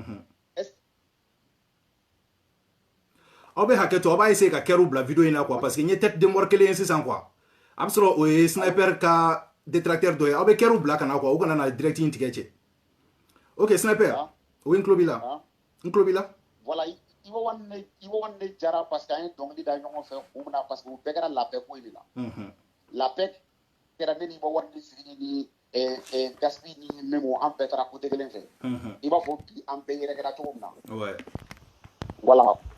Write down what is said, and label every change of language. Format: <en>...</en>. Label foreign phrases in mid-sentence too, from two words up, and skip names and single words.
<bm>aw bɛ hakɛ to aw b'a essayer ka kɛr'u bila vidéo in na quoi</bm> <fr>parce que</fr> <bm>n ye</bm> <fr>tête de mort</fr> <bm>kelen ye sisan quoi a bɛ sɔrɔ o ye Sniper ka détracteur dɔ ye aw bɛ kɛr'u bila ka na quoi u kana na direct in tigɛ cɛ ok Sniper oui n tulo b'i la voilà Iba One ne jara</bm> <fr>parce que</fr> <bm>an ye dɔnkili da ɲɔgɔn fɛ kun min na</bm> <fr>parce que</fr> <bm>u bɛɛ kɛra labɛn ko in de la labɛn kɛra ne ni Iba One ni Siriki ni Gaspi ni Memo an bɛɛ taara côté kelen fɛ i b'a fɔ bi an bɛɛ yɛrɛkɛra cogo min na voilà</bm>